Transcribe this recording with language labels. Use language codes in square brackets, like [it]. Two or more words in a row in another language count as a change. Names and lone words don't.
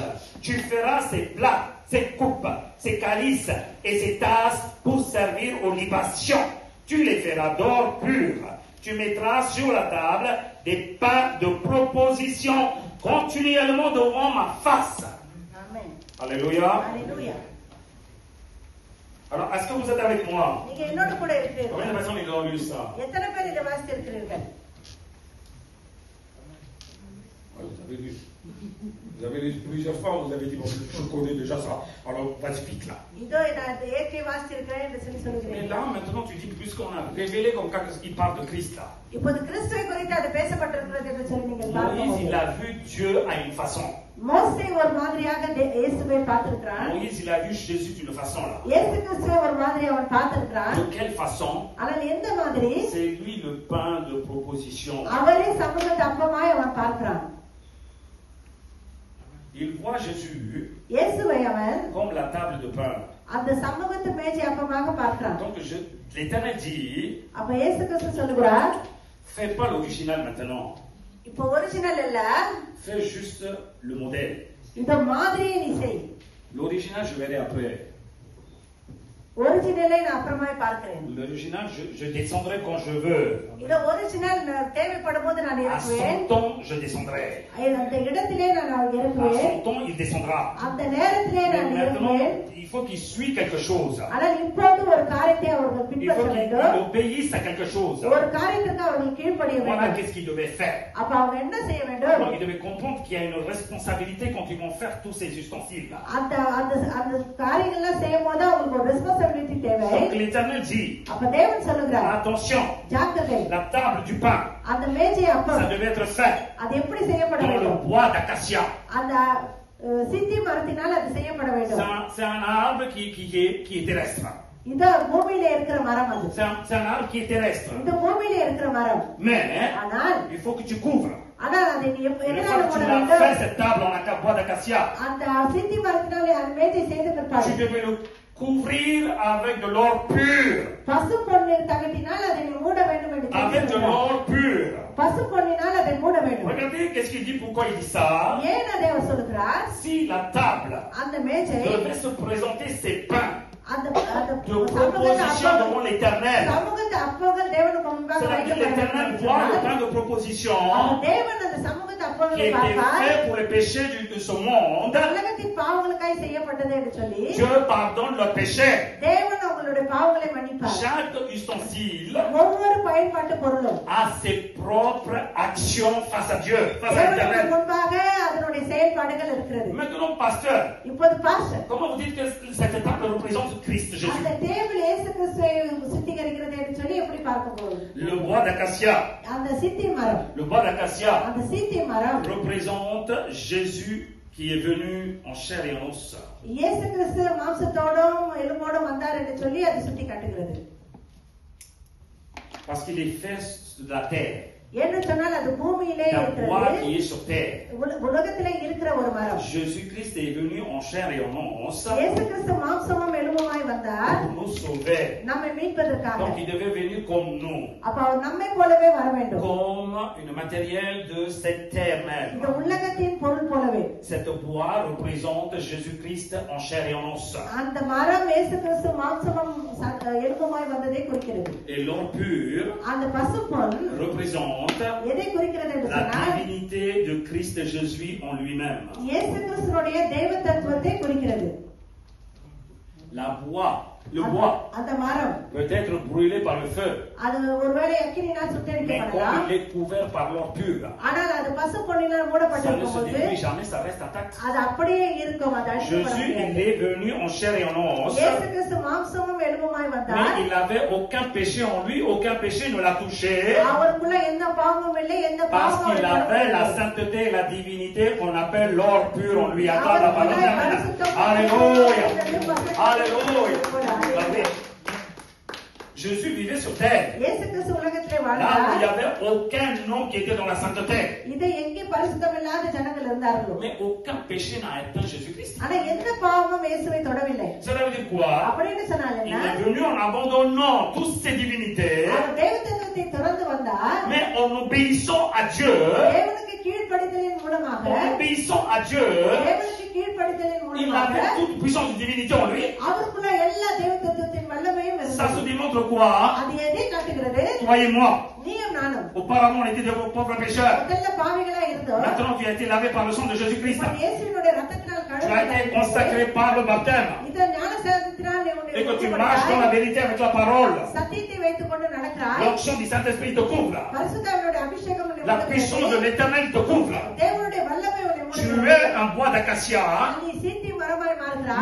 [fr] Tu feras ces plats, ces coupes, ces calices et ces tasses pour servir aux libations. Tu les feras d'or pur. Tu mettras sur la table des pains de proposition continuellement devant ma face. [ta] ஆமென். [fr] Alléluia. [ta] அல்லேலூயா. [fr] Alors, est-ce que vous êtes avec moi? [ta] நீங்க என்னோட கூட [fr] Combien de [ta] இருக்கிறீர்கள்? [fr] personnes ils ont lu ça? [ta] எத்தனை பேர் இதை வாசித்திருக்கிறீர்கள்? [fr] Ouais, vous avez lu. Vous avez lu plusieurs fois, vous avez dit, bon, je connais déjà ça. Alors, vas-y vite là. [ta] இதோ நான் இதை ஏற்கனவே வாசித்திருக்கிறேன் என்று சொல்லி [fr] Mais [ta] சொல்கிறேன். [fr] là, maintenant, tu dis, puisqu'on a révélé comme quand il parle de Christ là. [ta] இப்போது கிறிஸ்துவை குறித்து அது பேசப்பட்டிருக்கிறது என்று சொல்லி நீங்கள் [fr] Moïse, il [ta] பார்க்கும்போது [fr] a vu Dieu à une façon. [ta] மோசே ஒரு மாதிரியாக இயேசுவை பார்த்திருக்கிறான். [fr] Moïse, il a vu Jésus d'une façon là. [ta] இயேசு கிறிஸ்துவை ஒரு மாதிரி அவன் பார்த்திருக்கிறான். [fr] De quelle façon? [ta] ஆனால் எந்த மாதிரி? [fr] C'est lui le pain de proposition. [ta] அவரே சமூகத்தை அப்பமாய் அவன் பார்க்கிறான். [fr] Il voit Jésus [ta] இயேசுவை அவன் [fr] comme la table de pain. [ta] அந்த சமூகத்து மேஜை அப்பமாக பார்க்கிறான். [fr] Donc, l'Éternel dit, [ta] அப்ப இயேசு கிறிஸ்து சொல்லுகிறார், [fr] fais pas l'original maintenant. [ta] இப்போ ஒரிஜினல் இல்ல, [fr] Fais juste le modèle. [ta] இந்த மாதிரியை நீ செய். [fr] L'original, je verrai après. [ta] ஒரிஜினலை நான் அப்புறமாய் பார்க்கிறேன். [fr] L'original, je descendrai quand je veux. [ta] இந்த ஒரிஜினல் தேவைப்படும் போது நான் [fr] À [ta] இறக்குவேன். [fr] son temps, je descendrai. [ta] அந்த இடத்திலே நான் [fr] À [ta] இறக்குவேன். [fr] son temps, il descendra. [ta] அந்த நேரத்திலே [fr] Mais [ta] நான் [fr] maintenant, [ta] இறக்குவேன். [fr] il faut qu'il suive quelque chose. [ta] ஆனால் இப்போது ஒரு காரியத்தை அவர்கள் [fr] Il [ta] பின்பற்ற [fr] faut qu'il [ta] வேண்டும். [fr] obéisse à quelque chose. [ta] ஒரு காரியத்துக்கு அவர்கள் கீழ்ப்படிய [fr] Voilà [ta] வேண்டும். [fr] qu'est-ce qu'il devait faire. [ta] அப்ப அவங்க என்ன செய்ய வேண்டும்? [fr] Donc, il devait comprendre qu'il y a une responsabilité quand ils vont faire tous ces ustensiles. [ta] அந்த அந்த அந்த காரியங்கள்லாம் செய்யும் போது அவங்களுக்கு ஒரு ரெஸ்பான்சிபிலிட்டி தேவை. [fr] Donc, l'Éternel dit, [ta] அப்ப தேவன் சொல்லுகிறார், [fr] attention, [ta] ஜாக்கிரதை, [fr] la table du pain, [ta] அந்த மேஜை [fr] ça [ta] அப்பம் [fr] devait être fait [ta] அது எப்படி செய்யப்பட [fr] dans le [ta] வேண்டும்? [fr] bois d'acacia. [ta] அந்த சித்தி மரத்தினால் அது செய்யப்பட வேண்டும். [fr] C'est un arbre qui est terrestre. [ta] இந்த பூமியில இருக்கிற மரம் அது. [fr] C'est un arbre qui est terrestre. [ta] இந்த பூமியில இருக்கிற மரம். [fr] Mais [ta] ஆனால் [fr] il faut que tu couvres. [ta] ஆனால் அதை நீ [fr] Une [ta] எதனால [fr] fois que [ta] போட [fr] tu l'as [ta] வேண்டும்? [fr] fait, cette table en bois d'acacia, [ta] அந்த சித்தி மரத்தினாலே அந்த மேஜை செய்து [fr] tu [ta] பிற்பாடு [fr] devais le couvrir avec de l'or pur. [ta] பசு பொன்னின் தகட்டினால் அதை நீ மூட வேண்டும் என்று [fr] Avec de [ta] சொல்கிறார். [fr] l'or pur. [ta] பசு பொன்னினால் அதை மூட வேண்டும். [fr] Regardez qu'est-ce qu'il dit, pourquoi il dit ça. [ta] ஏன் அதை அவர் சொல்கிறார்? [fr] Si la table [ta] அந்த மேஜை [fr] devait se présenter ses pains [ta] அந்த [fr] de proposition devant l'Éternel, [ta] சமூகத்தை அப்பங்கள் தேவனுக்கு முன்பாக [fr] c'est-à-dire l'Éternel voit le pain de proposition [ta] தேவன் அந்த சமூகத்தை [fr] qui [ta] அப்பங்களை [fr] était [ta] பார்ப்பார். [fr] fait pour les péchés de ce monde. [ta] உலகத்தின் பாவங்களுக்காய் செய்யப்பட்டது என்று சொல்லி [fr] Dieu pardonne leurs péchés. [ta] தேவன் அவங்களுடைய பாவங்களை மன்னிப்பார். [fr] Chaque ustensile [ta] ஒவ்வொரு பயன்பாட்டு பொருளும் [fr] a ses propres actions face à Dieu, face à [ta] தேவனுக்கு [fr] l'Éternel. [ta] முன்பாக அதனுடைய செயல்பாடுகள் இருக்கிறது. [fr] Maintenant, pasteur, [ta] இப்போது பாஸ்டர், [fr] comment vous dites que cette table représente Christ Jésus? [ta] அந்த டேபிள் இயேசு கிறிஸ்துவை சுத்திகரிக்கிறது என்று சொல்லி எப்படி பார்க்க போகுது? [fr] Le bois d'acacia, [ta] அந்த சித்தி மரம், [fr] le bois d'acacia [ta] அந்த சித்தி மரம் [fr] représente Jésus qui est venu en chair et en os. [ta] இயேசு கிறிஸ்து மாம்சத்தோடும் எலும்போடும் வந்தார் என்று சொல்லி அது சுட்டி காட்டுகிறது. [fr] Parce qu'il est fait de la terre, [ta] என்று சொன்னால் அது பூமியிலே [fr] d'un bois [ta] இருக்கிறது. [fr] qui est sur terre. [ta] உலகத்திலே இருக்கிற ஒரு மரம். [fr] Jésus-Christ est venu en chair et en os [ta] இயேசு கிறிஸ்து மாம்சமும் எலும்புமாய் வந்தார் [fr] pour nous sauver. [ta] நம்மை மீட்பதற்காக. [fr] Donc il devait venir comme nous, [ta] அப்ப அவர் நம்மை போலவே வர வேண்டும். [fr] comme une matériel de cette terre [ta] இந்த [fr] même. [ta] உலகத்தின் பொருள் போலவே. [fr] cette bois représente Jésus-Christ en chair et en os. [ta] அந்த மரம் இயேசு கிறிஸ்து மாம்சமும் எலும்புமாய் வந்ததை குறிக்கிறது. [fr] Et l'or pur [ta] அந்த பசும்பொன் [fr] représente [ta] எதை குறிக்கிறது என்று [fr] la [ta] சொன்னால் [fr] divinité de Christ Jésus en lui-même. [ta] இயேசு கிறிஸ்துவினுடைய தெய்வ தத்துவத்தை குறிக்கிறது. [fr] La bois, le bois [ta] அந்த மரம் [fr] peut être brûlé par le feu, [ta] அது ஒருவேளை அக்கினியினால் [fr] mais [ta] சுட்டெரிக்கப்படலாம். [fr] comme il est couvert par l'or pur, [ta] ஆனால் அது பசும்பொன்னினால் [fr] ça ne [ta] மூடப்பட்டிருக்கும் [fr] se [ta] போது [fr] détruit jamais, ça reste intact. [ta] அது அப்படியே இருக்கும். அது அழிக்கப்பட [fr] Jésus, il [ta] முடியாது. [fr] est venu en chair et en os, [ta] இயேசு கிறிஸ்து மாம்சமும் எலும்புமாய் வந்தார். [fr] mais il n'avait aucun péché en lui, aucun péché ne l'a touché, [ta] அவருக்குள்ள எந்த பாவமும் இல்லை, எந்த [fr] parce [ta] பாவமும் [fr] qu'il avait la sainteté et la divinité qu'on appelle l'or pur en lui. Attends la parole. Alléluia. Alléluia. Regardez. Jésus vivait sur terre. [ta] இயேசு கிறிஸ்து உலகத்திலே [fr] Là où il n'y [ta] வாழ்ந்தார். [fr] avait aucun homme qui était dans la sainteté. [ta] இது எங்கே பரிசுத்தமில்லாத ஜனங்கள் இருந்தார்களோ, [fr] Mais aucun péché n'a atteint Jésus-Christ. [ta] ஆனா எந்த பாவமும் இயேசுவை தொடவில்லை. [fr] Cela veut dire quoi? [ta] அப்படின்னு சொன்னால் [fr] Il [ta] என்ன? [fr] est venu en abandonnant toutes ses divinités, [ta] அவர் தெய்வத்தத்துவத்தை தொடர்ந்து வந்தார். [fr] mais en obéissant à Dieu, [ta] தேவனுக்கு கீழ்ப்படிதலின் மூலமாக, [fr] en obéissant à Dieu, [ta] தேவனுக்கு கீழ்ப்படிதலின் [fr] il [ta] மூலமாக [fr] avait toute puissance de divinité en lui. [ta] அவருக்குள்ள எல்லா தெய்வத்தத்துவத்தின் வல்லமையும் [fr] Ça se [ta] இருந்தது. [fr] démontre quoi? [ta] அது எதை காட்டுகிறது? [fr] Toi et moi. [ta] நீயும் நானும் [fr] Auparavant, on était des pauvres pécheurs. [ta] முதல்ல பாவிகளா இருந்தோம். [fr] Maintenant, tu as été lavé par le sang de Jésus-Christ. [ta] இப்ப இயேசுவினுடைய ரத்தத்தினால் [fr] Tu as été [ta] கழுவப்பட்ட [fr] consacré par le baptême. [ta] இந்த ஞானஸ்நானத்தினால் நீ உன்னை [fr] Et que tu [ta] சுத்தப்படுத்தாய். [fr] marches dans la vérité avec la parole. [ta] சத்தியத்தை வைத்துக் கொண்டு நடக்கிறாய். [fr] L'onction du Saint-Esprit te couvre. [ta] பரிசுத்தாவினுடைய அபிஷேகம் உன்னை [fr] La [ta] மூடுகிறது. [fr] puissance de l'Éternel te couvre. [ta] தேவனுடைய வல்லமை உன்னை [fr] Tu [ta] மூடுகிறது. [fr] es un bois d'acacia, [ta] நீ சீத்தி மரமாய் மாறுகிறாய்.